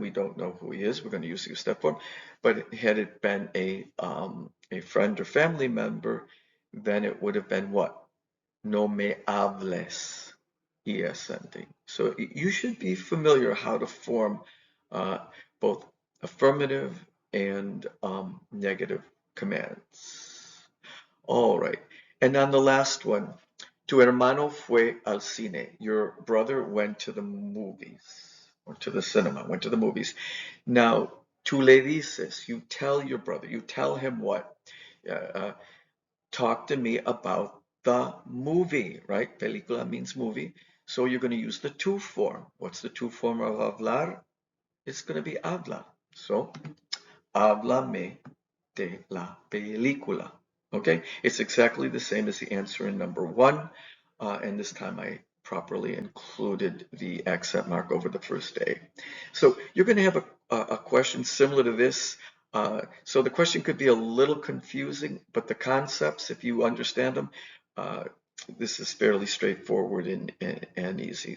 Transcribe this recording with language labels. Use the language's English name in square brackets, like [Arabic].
[English] We don't know who he is. We're going to use the usted form. But had it been a friend or family member, then it would have been what? [Spanish] No me hables. Es ending. [English] So you should be familiar how to form both affirmative and negative commands. All right. And on the last one, tu hermano fue al cine. Your brother went to the movies, or to the cinema, went to the movies. Now, tú le dices, you tell your brother, you tell him what? Talk to me about the movie, right? Película means movie. So you're going to use the to form. What's the to form of hablar? It's going to be habla. [Spanish] So, háblame de la película. [English] Okay, it's exactly the same as the answer in number 1, and this time I properly included the accent mark over the first A. So you're going to have a question similar to this. So the question could be a little confusing, but the concepts, if you understand them, this is fairly straightforward and easy.